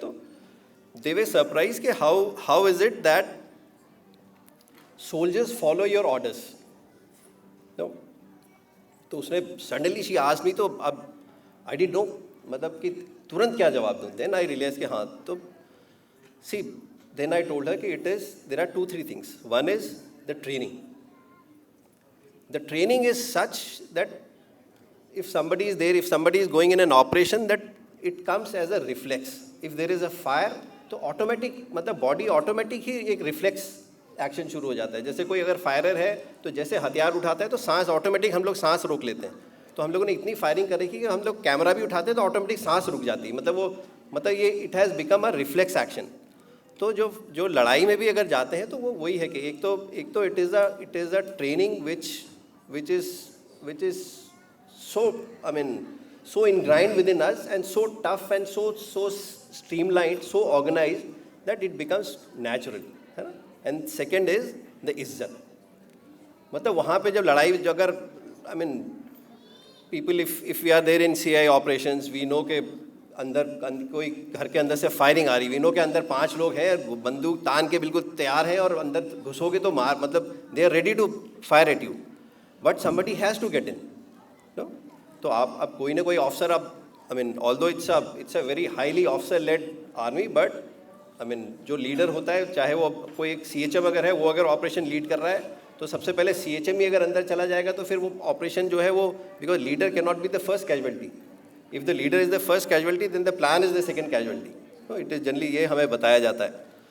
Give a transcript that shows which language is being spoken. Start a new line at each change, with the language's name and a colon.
English: तो they were surprised कि how is it that soldiers follow your orders.
Hindi: तो उसने
English: suddenly she asked me,
Hindi: तो अब
English: I didn't know
Hindi: मतलब कि तुरंत क्या जवाब दूँ।
English: then I realize
Hindi: कि हाँ, तो
English: See then I told her कि there are 2-3 things. One is the training. The training is such that if somebody is going in an operation, that it comes as a reflex. If there is a fire,
Hindi: तो automatic मतलब body automatic ही एक reflex action शुरू हो जाता है। जैसे कोई अगर फायरर है तो जैसे हथियार उठाता है तो सांस ऑटोमेटिक हम लोग सांस रोक लेते हैं। तो हम लोगों ने इतनी फायरिंग कर रखी कि हम लोग कैमरा भी उठाते हैं तो ऑटोमेटिक सांस रुक जाती है। मतलब ये
English: It has become a reflex action.
Hindi: तो जो लड़ाई में भी अगर जाते हैं तो वो वही है कि एक तो
English: it is a training which is so, I mean, so ingrained within us and so tough and so streamlined, so organized that it becomes natural,
Hindi: है ना।
English: And second is the इज्जत।
Hindi: मतलब वहाँ पे जब लड़ाई जो अगर
English: I mean people if we are there in CI operations,
Hindi: we know के अंदर कोई घर के अंदर से फायरिंग आ रही,
English: we know
Hindi: के अंदर 5 लोग हैं, बंदूक तान के बिल्कुल तैयार हैं और अंदर घुसोगे तो मार, मतलब
English: They are ready to fire at you, but somebody has to get in, no?
Hindi: तो आप अब कोई ना कोई ऑफिसर, अब
English: I mean although it's a very highly officer led army, but
Hindi: जो लीडर होता है, चाहे वो कोई एक CHM अगर है, वो अगर ऑपरेशन लीड कर रहा है तो सबसे पहले CHM ही अगर अंदर चला जाएगा तो फिर वो ऑपरेशन जो है वो,
English: Because leader can not be the first casualty. If the leader is the first casualty then the plan is the second casualty. तो it is generally
Hindi: ये हमें बताया जाता है.